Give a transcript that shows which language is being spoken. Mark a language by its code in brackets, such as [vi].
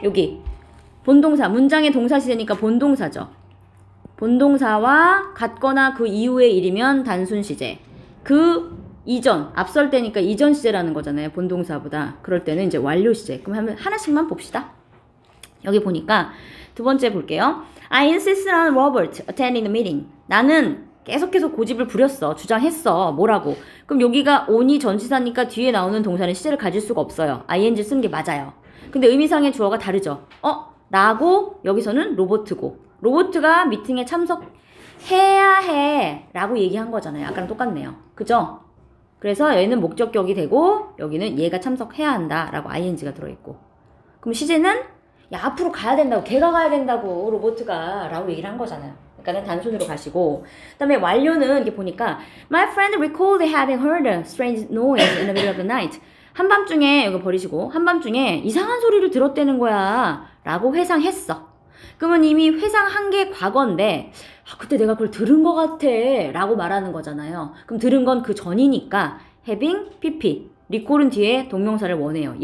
[ko] 여기 본동사, 문장의 동사 시제니까 본동사죠. 본동사와 같거나 그 이후의 일이면 단순 시제. 그 이전, 앞설 때니까 이전 시제라는 거잖아요. 본동사보다. 그럴 때는 이제 완료 시제. 그럼 하나씩만 봅시다. 여기 보니까 두 번째 볼게요. [en] I insist on Robert attending the meeting. [ko] 나는 계속해서 고집을 부렸어. 주장했어. 뭐라고? 그럼 여기가 on이 전치사니까 뒤에 나오는 동사는 시제를 가질 수가 없어요. ing 쓰는 게 맞아요. 근데 의미상의 주어가 다르죠. 나고 여기서는 로버트고. 로버트가 미팅에 참석해야 해 라고 얘기한 거잖아요. 아까랑 똑같네요. 그죠? 그래서 얘는 목적격이 되고 여기는 얘가 참석해야 한다 라고 ing가 들어있고. 그럼 시제는 야 앞으로 가야 된다고 걔가 가야 된다고 로버트가 라고 얘기를 한 거잖아요. 그러니까는 단순으로 가시고 그 다음에 완료는 이렇게 보니까 [en] My friend recalled having heard a strange noise in the middle of the night. [ko] 한밤중에 이거 버리시고 한밤중에 이상한 소리를 들었다는 거야 라고 회상했어. 그러면 이미 회상한 게 과거인데 그때 내가 그걸 들은 것 같아 라고 말하는 거잖아요. 그럼 들은 건 그 전이니까 having pp recall은 뒤에 동명사를 원해요.